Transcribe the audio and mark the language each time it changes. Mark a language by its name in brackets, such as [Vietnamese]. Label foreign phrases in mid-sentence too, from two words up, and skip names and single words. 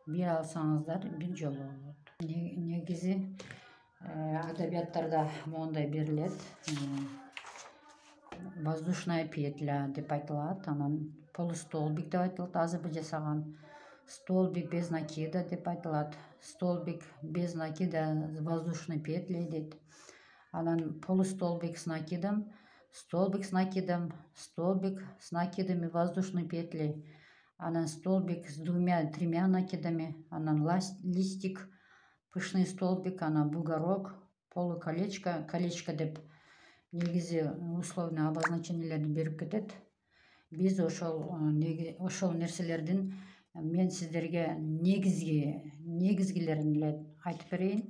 [Kyrgyz] Bir alsаңыздар bir жолу болот. Негизи адабияттарда мондай берилет. [Russian] Воздушная петля [Kyrgyz] деп айтылат. Анан полустолбик деп айтылат, азыркы жасаган. [Russian] Столбик без накида [Kyrgyz] деп айтылат. [Russian] Столбик без накида воздушной петлей дейт. Анан полустолбик с накидом, столбик с накидом, столбик с накидом и воздушной петлей. [Kyrgyz] Анан [Russian] столбик с двумя-тремя накидами, [Kyrgyz] анан листик, [Russian] пышный столбик, [Kyrgyz] анан [Russian] бугорок, полуколечко, колечко [Kyrgyz] деп негизи условный обозначениелерди берип кетет. Биз ошол нерселердин мен сиздерге негизгилерин эле айтып берейин.